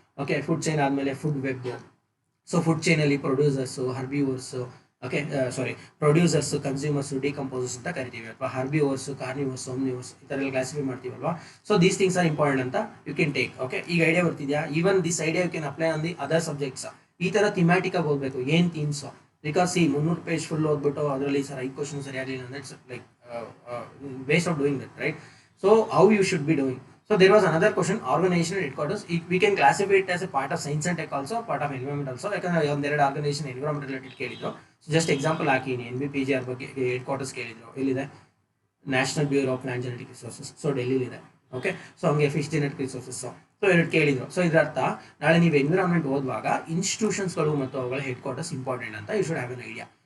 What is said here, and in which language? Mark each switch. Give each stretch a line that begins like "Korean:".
Kannada: Okay, food chain ಆದಮೇಲೆ food web. So food ಚೈನಲ್ಲಿ producers, ಹರ್ಬಿವರ್ಸು, okay producers, consumers, decomposers ಅಂತ ಕರಿತೀವಿ, ಅಥವಾ ಹರ್ಬಿವರ್ಸ್, ಕಾರ್ನಿವರ್ಸ್, ಓಮ್ನಿವರ್ಸ್, ಈ ಥರ ಎಲ್ಲ classify ಮಾಡ್ತೀವಲ್ವಾ.
English: So these things are important ಅಂತ you can take. Okay,
Kannada: ಈಗ idea ಬರ್ತಿದ್ಯಾ?
English: Even this idea you can apply on the other subjects.
Kannada: ಈ ಥರ ಥಿಮ್ಯಾಟಿಕ್ ಆಗಿ ಓದಬೇಕು, ಏನು ಥೀಮ್ಸು. ಬಿಕಾಸ್ 300 ಪೇಜ್ ಫುಲ್ ಓದ್ಬಿಟ್ಟು ಅದರಲ್ಲಿ ಸರ್ 5 ಕ್ವಶನ್ ಸರಿಯಾಗಲಿಲ್ಲ ಅಂದ್ರೆ
English: It's like waste of doing that, right? So how you should be doing. So there was another question, organization headquarters. We can classify it as a part of science and tech also, part of environment also.
Kannada: ಯಾಕಂದ್ರೆ ಒಂದೆರಡು organisation environment related ಕೇಳಿದ್ರು. So just example ಹಾಕಿನಿ, NBPGR ಬಗ್ಗೆ head quarters ಕೇಳಿದ್ರು, ಎಲ್ಲಿದೆ national bureau of land genetic resources, so ಡೆಲ್ಲಿಲಿದೆ. Okay, so ಹಂಗೆ fish genetic resources, so ಎರಡು ಕೇಳಿದ್ರು. ಸೊ ಇದರ ಅರ್ಥ ನಾಳೆ ನೀವು ಎನ್ವಿರಾನ್ಮೆಂಟ್ ಓದುವಾಗ ಇನ್ಸ್ಟಿಟ್ಯೂಷನ್ಸ್ಗಳು ಮತ್ತು ಅವುಗಳ ಹೆಡ್ ಕ್ವಾರ್ಟರ್ಸ್ ಇಂಪಾರ್ಟೆಂಟ್ ಅಂತ
English: You should have an idea.